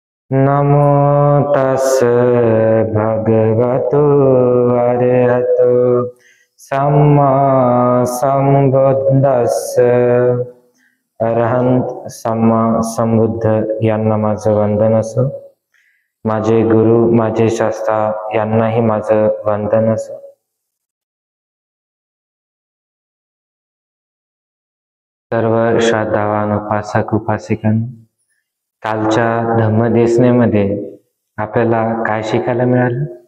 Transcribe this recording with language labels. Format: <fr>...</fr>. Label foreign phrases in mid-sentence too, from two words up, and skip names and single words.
<pi>नमो तस् भगवतो अरहतो सम्मा संबुद्धस्स। अरहंत सम्मा संबुद्ध</pi> <mr>यांना माझं वंदन असो. माझे गुरु माझे शास्त्रा यांनाही माझं वंदन असो. सर्व श्रद्धावान उपासक उपासिकांनो, कालच्या धम्मदेशनेमध्ये आपल्याला काय शिकायला मिळालं?</mr>